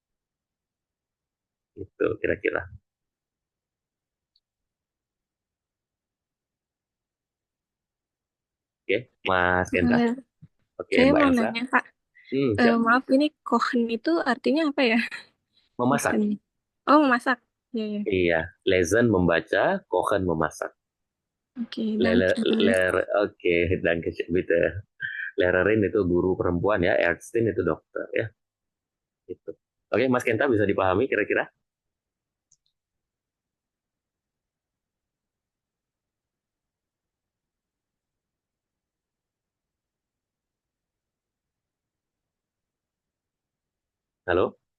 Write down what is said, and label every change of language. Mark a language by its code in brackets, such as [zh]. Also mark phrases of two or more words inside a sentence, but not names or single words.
[id] Gitu kira-kira. Oke, Mas Kenta. Eh, Oke, saya Mbak mau Elsa. nanya, Kak. Siap. Maaf, ini kochen itu artinya apa ya? Memasak. Kochen. Oh, memasak. Iya, iya. Iya, lesen membaca, kochen memasak. Oke, Lele, danke. [de] oke, danke schön, bitte. [id] Lehrerin itu guru perempuan, ya, Ärztin itu dokter, ya. Gitu. Oke, Mas Kenta bisa dipahami kira-kira? Halo?